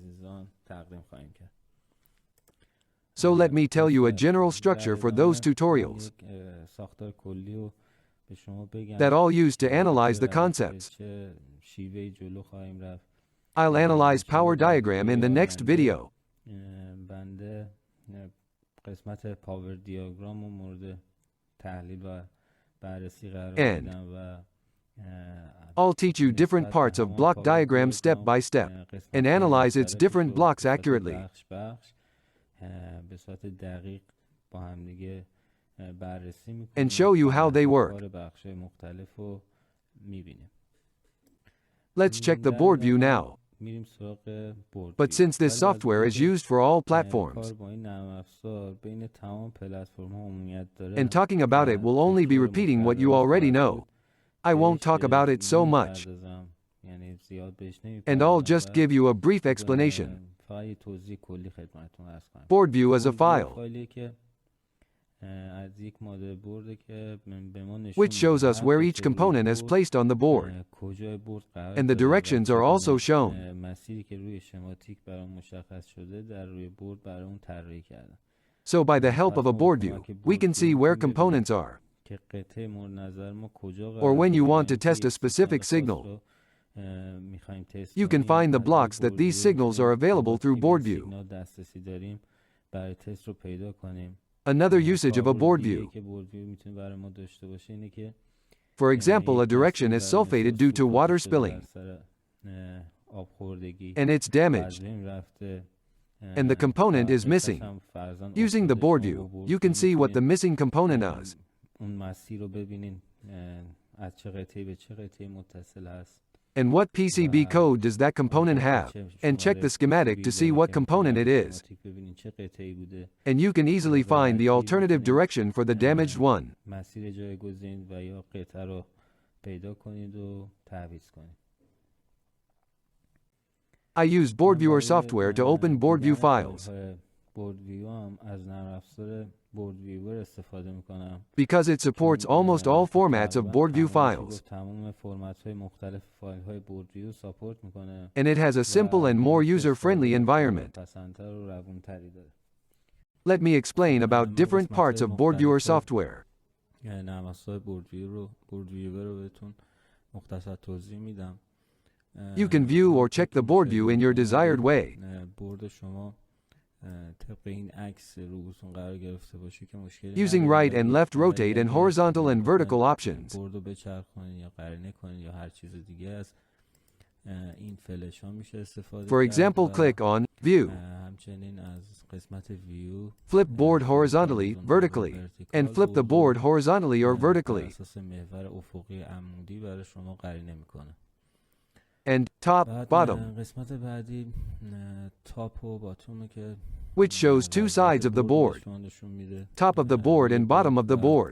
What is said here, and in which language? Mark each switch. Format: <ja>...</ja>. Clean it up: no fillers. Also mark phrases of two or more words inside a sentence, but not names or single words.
<en>So let me tell you a general structure for those tutorials that all use to analyze the concepts. I'll analyze power diagram in the next video.</en> <fa>قسمت</fa> <en>power diagram</en> <fa>رو مورد تحلیل و بررسی قرار</fa> <en>And</en> <fa>میدم و</fa> <en>I'll teach you different parts of block diagram step by step and analyze its different blocks accurately.</en> <fa>به صورت دقیق با هم دیگه بررسی میکنیم</fa> <en>And show you how they work.</en> <fa>بخش‌های مختلف رو میبینیم.</fa> <en>Let's check the board view now.</en> <fa>میریم سراغ بورد.</fa> <en>But since this software is used for all platforms,</en> <fa>کار با این نرم افزار بین تمام پلتفرم‌ها عمومیت داره.</fa> <en>and talking about it will only be repeating what you already know, I won't talk about it so much,</en> <fa>یعنی زیاد بهش نمی‌پردازم.</fa> <en>and I'll just give you a brief explanation.</en> <fa>فقط یه توضیح کلی خدمتتون عرض کنم.</fa> <en>Board view is a file</en> <fa>فایلی که از یک مادربرد که به ما نشون</fa> <en>which shows us where each component is placed on the board,</en> <fa>کجای بورد قرار</fa> <en>and the directions are also shown.</en> <fa>مسیری که روی شماتیک برای مشخص شده در روی بورد برای اون طراحی کردن.</fa> <en>So by the help of a board view, we can see where components are.</en> <fa>که قطعه مورد نظر ما کجا</fa> <en>Or when you want to test a specific signal,</en> <fa>می‌خوایم تست</fa> <en>you can find the blocks that these signals are available through board view.</en> <fa>سیگنال دسترسی داریم برای تست رو پیدا کنیم.</fa> <en>Another usage of a board view.</en> <fa>که</fa> <en>board view</en> <fa>میتونه برای ما داشته باشه اینه که</fa> <en>For example, a direction is sulfated due to water spilling,</en> <fa>آب خوردگی</fa> <en>and it's damaged,</en> <fa>رفته</fa> <en>and the component is missing. Using the board view, you can see what the missing component is.</en> <fa>اون مسیر رو ببینین از چه قطعه به چه قطعه متصل هست.</fa> <en>And what PCB code does that component have, and check the schematic to see what component it is. And you can easily find the alternative direction for the damaged one.</en> <fa>مسیر جایگزین و یا قطعه رو پیدا کنید و تعویض کنید.</fa> <en>I use BoardViewer software to open BoardView files</en> <fa>BoardView هم از نرم افزار BoardViewer استفاده میکنم</fa> <en>because it supports almost all formats of BoardView files,</en> <fa>تمام فرمت‌های مختلف فایل‌های BoardView ساپورت میکنه</fa> <en>and it has a simple and more user-friendly environment.</en> <fa>پسندتر و روونتری داره.</fa> <en>Let me explain about different parts of BoardViewer software.</en> <fa>نرم افزار BoardViewer رو بهتون مختصر توضیح میدم.</fa> <en>You can view or check the board view in your desired way.</en> <fa>بورد شما طبق این عکس روبوتون قرار گرفته باشه که مشکلی</fa> <en>Using right and left rotate and horizontal and vertical options.</en> <fa>بورد رو بچرخونید یا قرینه کنید یا هر چیز دیگه از این فلش ها میشه استفاده</fa> <en>For example, click on View,</en> <fa>همچنین از قسمت View</fa> <en>flip board horizontally, vertically, and flip the board horizontally or vertically.</en> <fa>اساس محور افقی عمودی برای شما قرینه میکنه.</fa> <en>And top, bottom,</en> <fa>قسمت بعدی تاپ و باتومه که</fa> <en>which shows two sides of the board, top of the board and bottom of the board.</en>